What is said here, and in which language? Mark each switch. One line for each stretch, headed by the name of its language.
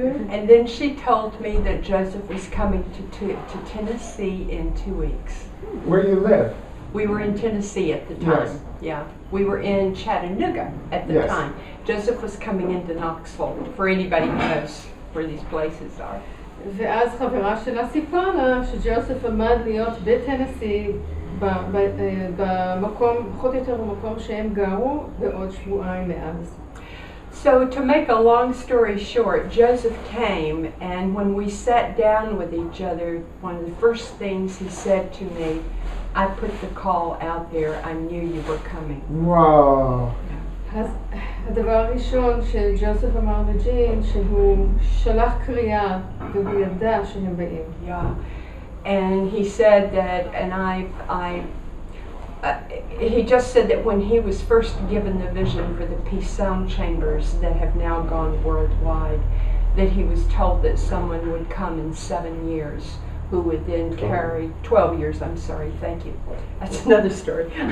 English: And then she told me that Joseph was coming to Tennessee in 2 weeks. Where you live? We were in Tennessee at the time. Yes. Yeah, we were in Chattanooga at the Yes. time. Joseph was coming into Knoxville, for anybody who knows where these places are.
Hebrew: ואז חברה שלה סיפרה לה שג'וסף עמד להיות בטנסי במקום, פחות או יותר במקום שהם גרו בעוד שבועיים מאז.
English: So to make a long story short, Joseph came, and when we sat down with each other, one of the first things he said to me, I put the call out there, I knew you were coming. Wow.
Hebrew: אז הדבר הראשון שג'וסף אמר לג'ין, שהוא שלח קריאה והוא ידע שהם באים.
English: Yeah, and he said that, and he just said that when he was first given the vision for the peace sound chambers that have now gone worldwide, that he was told that someone would come in 7 years who would then carry 12 years, I'm sorry, thank you. That's another story.